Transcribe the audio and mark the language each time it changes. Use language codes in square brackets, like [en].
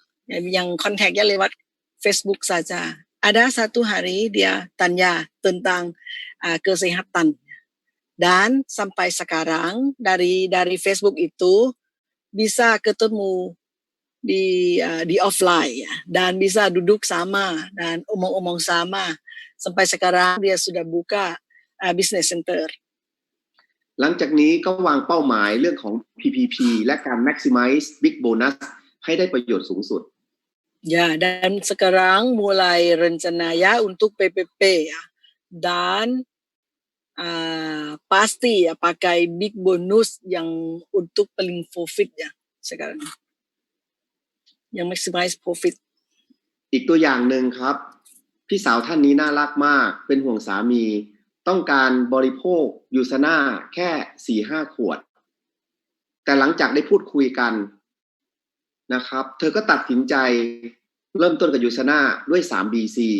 [id] Yang kontaknya lewat Facebook saja. Ada satu hari dia tanya tentang kesehatan. Dan sampai sekarang dari Facebook itu bisa ketemu di offline ya, dan bisa duduk sama dan omong-omong sama. Sampai sekarang dia sudah buka business center. [th] หลังจากนี้ก็วางเป้าหมายเรื่องของ PPP และการ maximize big bonus ให้ได้ประโยชน์สูงสุด [id] Ya, dan sekarang mulai rencananya untuk PPP ya. Dan pasti ya pakai big bonus yang untuk paling profit ya sekarang. Yang maximize profit. [th] อีกตัวอย่างหนึ่งครับพี่สาวท่านนี้น่ารักมากเป็นห่วงสามีต้องการบริโภคยูซาน่าแค่ 4-5 ขวดแต่หลังจากได้พูดคุยกันนะครับเธอก็ตัดสินใจเริ่มต้นกับยูซาน่าด้วย 3BC